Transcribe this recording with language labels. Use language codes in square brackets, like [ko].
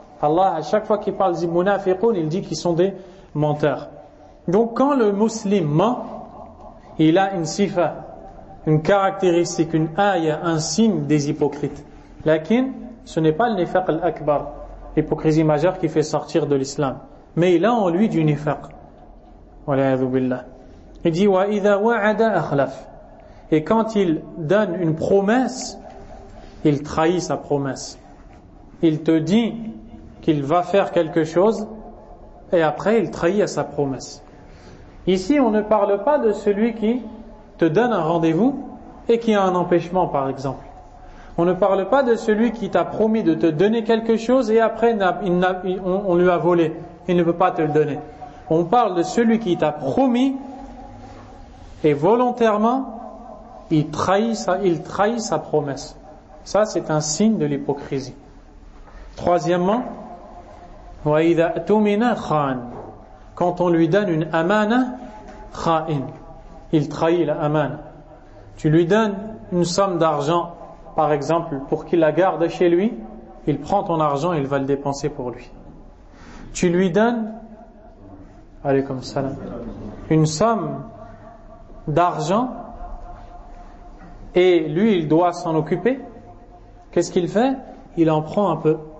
[fr] Allah, à chaque fois qu'il parle des munafiqun, il dit qu'ils sont des menteur. Donc quand le musulman ment, il a une sifa, une caractéristique, une aïe, un signe des hypocrites. Lakin, ce n'est pas le nifaq al-akbar, l'hypocrisie majeure qui fait sortir de l'islam. Mais il a en lui du nifaq. Wal'a'adhu billah. Il dit, [ar] وَإِذَا وَعَدَ أَخْلَفْ. [fr] Et quand il donne une promesse, il trahit sa promesse. Il te dit qu'il va faire quelque chose, et après il trahit à sa promesse. Ici on ne parle pas de celui qui te donne un rendez-vous et qui a un empêchement par exemple. On ne parle pas de celui qui t'a promis de te donner quelque chose et après on lui a volé, il ne peut pas te le donner. On parle de celui qui t'a promis et volontairement il trahit sa promesse. Ça c'est un signe de l'hypocrisie. Troisièmement, [ar] وَإِذَا أَتُمِنَ خَانَ. [fr] Quand on lui donne une amana, [ar] خَائِن. [fr] Il trahit la amana. Tu lui donnes une somme d'argent, par exemple, pour qu'il la garde chez lui, il prend ton argent et il va le dépenser pour lui. Tu lui donnes, alaykoum salam, une somme d'argent, et lui, il doit s'en occuper. Qu'est-ce qu'il fait? Il en prend un peu.